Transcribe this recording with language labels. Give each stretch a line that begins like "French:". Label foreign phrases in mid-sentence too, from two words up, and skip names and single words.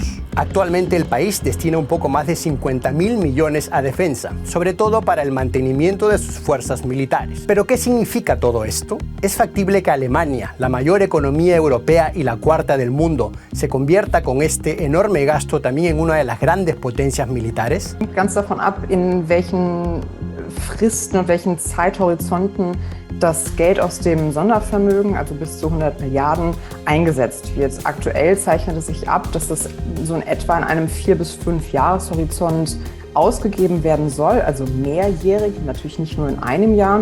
Spanish: Actualmente el país destina un poco más de 50.000 millones a defensa, sobre todo para el mantenimiento de sus fuerzas militares. ¿Pero qué significa todo esto? ¿Es factible que Alemania, la mayor economía europea y la cuarta del mundo, se convierta con este enorme gasto también en una de las grandes potencias militares?
German: Ganz davon ab, in welchen Fristen und welchen Zeithorizonten das Geld aus dem Sondervermögen, also bis zu 100 Milliarden, eingesetzt wird. Aktuell zeichnet es sich ab, dass es so in etwa in einem 4- bis 5-Jahres-Horizont ausgegeben werden soll, also mehrjährig, natürlich nicht nur in einem Jahr.